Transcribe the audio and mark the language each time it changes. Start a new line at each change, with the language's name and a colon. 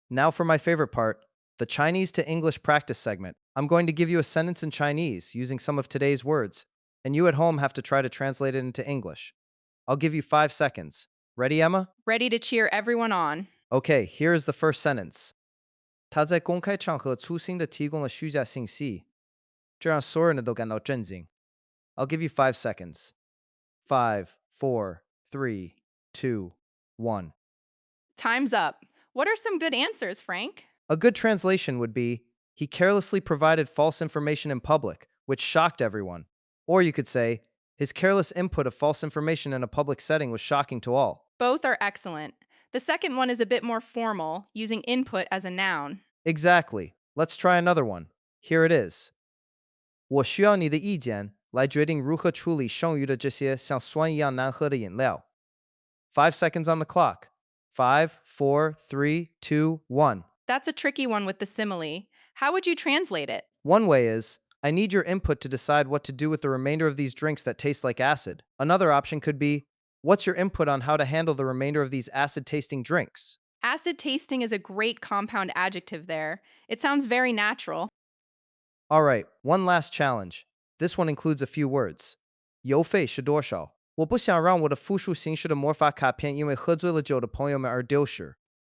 English: Now for my favorite part, the Chinese to English practice segment. I'm going to give you a sentence in Chinese using some of today's words, and you at home have to try to translate it into English. I'll give you 5 seconds. Ready, Emma? Ready to cheer everyone on. Okay, here is the first sentence.
Chinese: 他在公开场合粗心地提供了虚假信息，这让所有人都感到震惊。
English: I'll give you 5 seconds. 5, 4, 3, 2, 1. Time's up. What are some good answers, Frank? A good translation would be, he carelessly provided false information in public, which shocked everyone. Or you could say, his careless input of false information in a public setting was shocking to all. Both are excellent. The second one is a bit more formal, using input as a noun. Exactly. Let's try another one. Here it is.
Chinese: 我需要你的意见来决定如何处理剩余的这些像酸一样难喝的饮料.
English: 5 seconds on the clock. 5, 4, 3, 2, 1. That's a tricky one with the simile. How would you translate it? One way is, I need your input to decide what to do with the remainder of these drinks that taste like acid. Another option could be, what's your input on how to handle the remainder of these acid-tasting drinks? Acid tasting is a great compound adjective there. It sounds very natural. All right, one last challenge. This one includes a few words.
Chinese: 邮费是多少？我不想让我的复数形式的魔法卡片因为喝醉了酒的朋友们而丢失。